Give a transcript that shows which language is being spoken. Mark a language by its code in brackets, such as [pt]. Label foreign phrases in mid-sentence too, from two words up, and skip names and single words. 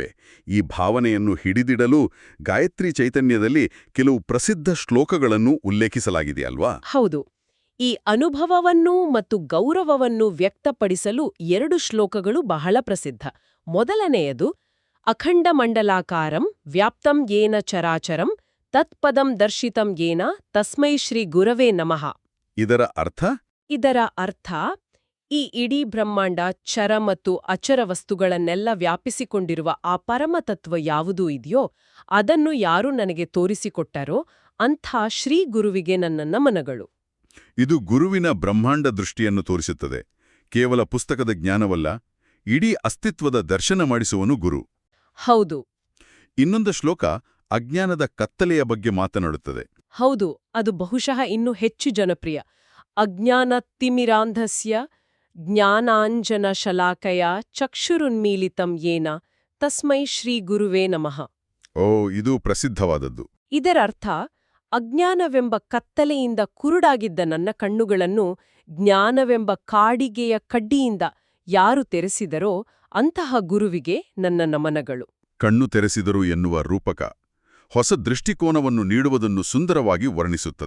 [kn] ಈ ಭಾವನೆಯನ್ನು ಹಿಡಿದಿಡಲು ಗಾಯತ್ರಿ ಚೈತನ್ಯದಲ್ಲಿ ಕೆಲವು ಪ್ರಸಿದ್ಧ ಶ್ಲೋಕಗಳನ್ನು ಉಲ್ಲೇಖಿಸಲಾಗಿದೆಯಲ್ವಾ? ಹೌದು. ಈ ಅನುಭವವನ್ನು ಮತ್ತು ಗೌರವವನ್ನು ವ್ಯಕ್ತಪಡಿಸಲು 2 ಶ್ಲೋಕಗಳು ಬಹಳ ಪ್ರಸಿದ್ಧ. [sa] ಮೊದಲನೆಯದು ಅಖಂಡಮಂಡಲಾಕಾರಂ ವ್ಯಾಪ್ತಂ ಯೇನ ಚರಾಚರಂ ತತ್ಪದಂ ದರ್ಶಿತಂ ಯೇನ ತಸ್ಮೈ ಶ್ರೀ ಗುರವೇ ನಮಃ. [kn] ಇದರ ಅರ್ಥ ಈ ಇಡೀ ಬ್ರಹ್ಮಾಂಡ, ಚರ ಮತ್ತು ಅಚರ ವಸ್ತುಗಳನ್ನೆಲ್ಲ ವ್ಯಾಪಿಸಿಕೊಂಡಿರುವ ಆ ಪರಮತತ್ವ ಯಾವುದೂ ಇದೆಯೋ ಅದನ್ನು ಯಾರು ನನಗೆ ತೋರಿಸಿಕೊಟ್ಟರೋ ಅಂಥ ಶ್ರೀ ಗುರುವಿಗೆ ನನ್ನ ನಮನಗಳು. ಇದು ಗುರುವಿನ ಬ್ರಹ್ಮಾಂಡ ದೃಷ್ಟಿಯನ್ನು ತೋರಿಸುತ್ತದೆ. ಕೇವಲ ಪುಸ್ತಕದ ಜ್ಞಾನವಲ್ಲ, ಇಡೀ ಅಸ್ತಿತ್ವದ ದರ್ಶನ ಮಾಡಿಸುವನು ಗುರು. ಹೌದು. ಇನ್ನೊಂದು ಶ್ಲೋಕ ಅಜ್ಞಾನದ ಕತ್ತಲೆಯ ಬಗ್ಗೆ ಮಾತನಾಡುತ್ತದೆ. ಹೌದು, ಅದು ಬಹುಶಃ ಇನ್ನೂ ಹೆಚ್ಚು ಜನಪ್ರಿಯ. [sa] ಅಜ್ಞಾನತಿಮಿರಾಂಧಸ್ಯ ಜ್ಞಾನಾಂಜನ ಶಲಾಕಯ ಚಕ್ಷುರುನ್ಮೀಲಿತಂ ಯೇನ ತಸ್ಮೈ ಶ್ರೀ ಗುರುವೇ ನಮಃ. [kn] ಇದು ಪ್ರಸಿದ್ಧವಾದದ್ದು. ಇದರರ್ಥ ಅಜ್ಞಾನವೆಂಬ ಕತ್ತಲೆಯಿಂದ ಕುರುಡಾಗಿದ್ದ ನನ್ನ ಕಣ್ಣುಗಳನ್ನು ಜ್ಞಾನವೆಂಬ ಕಾಡಿಗೆಯ ಕಡ್ಡಿಯಿಂದ ಯಾರು ತೆರೆಸಿದರೋ ಅಂತಹ ಗುರುವಿಗೆ ನನ್ನ ನಮನಗಳು. ಕಣ್ಣು ತೆರೆಸಿದರು ಎನ್ನುವ ರೂಪಕ ಹೊಸ ದೃಷ್ಟಿಕೋನವನ್ನು ನೀಡುವುದನ್ನು ಸುಂದರವಾಗಿ ವರ್ಣಿಸುತ್ತದೆ.